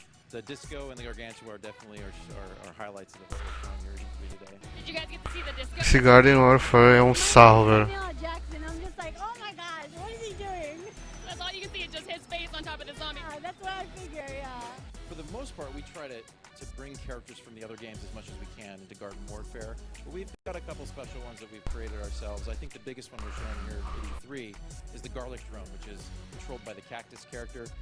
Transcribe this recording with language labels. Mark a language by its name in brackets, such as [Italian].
[English] The Disco and the Gargantua are definitely our highlights of the show here E3 today. Did you guys get to see the Disco? [Portuguese] Esse Garden Warfare é um sarro, velho. [English] I'm just like, oh my gosh, what is he doing? That's all you can see is just his face on top of the zombie. That's what I figure, yeah. For the most part, we try to bring characters from the other games as much as we can into Garden Warfare. But we've got a couple special ones that we've created ourselves. I think the biggest one we're showing here at E3 is the Garlic Drone, which is controlled by the Cactus character.